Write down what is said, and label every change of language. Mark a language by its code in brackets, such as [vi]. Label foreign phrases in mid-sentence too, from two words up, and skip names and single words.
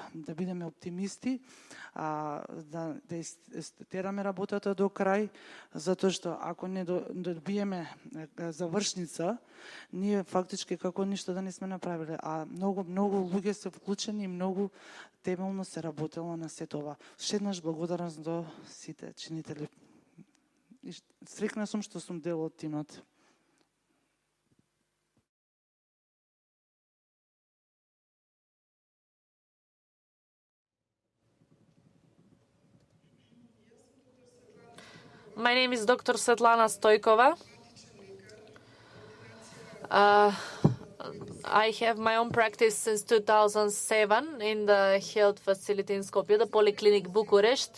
[mk] Да бидеме оптимисти, да тераме работата до крај, затоа што ако не добиеме завршница, ние фактички како ништо да не сме направиле, а многу луѓе се вклучени и многу темелно се работело на сето ова. Шеднаш благодарност до сите чинители. Среќна сум што сум дел од тимот. [en] My name is Dr. Svetlana Stojkova. I have my own practice since 2007 in the health facility in Skopje, the Polyclinic Bucharest.